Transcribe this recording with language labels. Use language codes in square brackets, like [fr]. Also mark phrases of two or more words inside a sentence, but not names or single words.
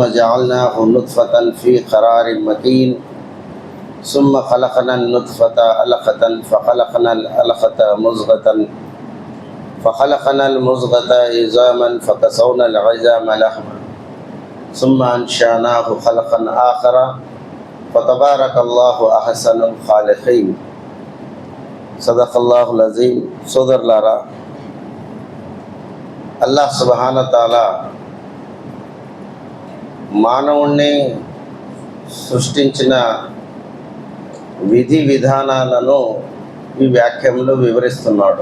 [ar] جعلناه نطفة في قرار مكين ثم خلقنا النطفة علقة فخلقنا العلقة مضغة فخلقنا المضغة عظاما فكسونا العظام لحما ثم أنشأناه خلقا آخر فتبارك الله أحسن الخالقين صدق الله العظيم. [te] సోదరులారా, [ar] الله سبحانه وتعالى [te] మానవుణ్ణి సృష్టించిన విధి విధానాలను ఈ వాక్యంలో వివరిస్తున్నాడు.